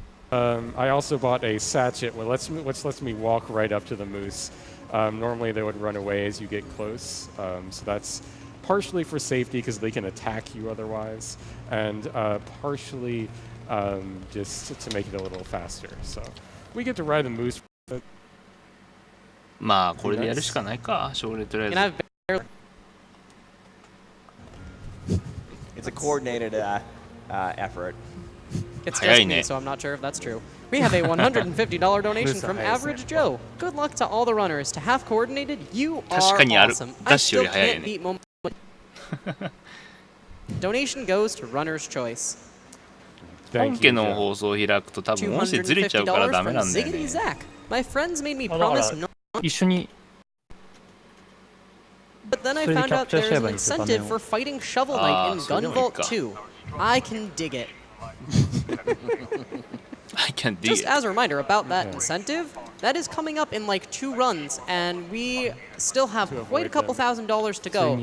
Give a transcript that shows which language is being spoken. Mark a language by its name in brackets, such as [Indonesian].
[English] I also bought a sachet, which lets me walk right up to the moose. Normally they would run away as you get close, so that's partially for safety because they can attack you otherwise, and partially just to make it a little faster. So we get to ride the moose. [Japanese] まあこれでやるしかないか、将来とりあえず。 [English] And I've It's a coordinated effort. It's just me, so I'm not sure if that's true. We have a $150 donation from Average Joe. Good luck to all the runners. To Half Coordinated, you are awesome. I still can't beat Moment. Donation goes to Runner's Choice. [Japanese] 本家の放送を開くと多分音声ずれちゃうからダメなんだよね。 [English] Ziggity Zach. My friends made me promise no. [Japanese] 一緒に [English] But then I found out there's an incentive for fighting Shovel Knight in Gunvolt 2. I can dig it. I can dig Just it. as a reminder about that incentive, that is coming up in like 2 runs, and we still have quite a couple $1,000s to go.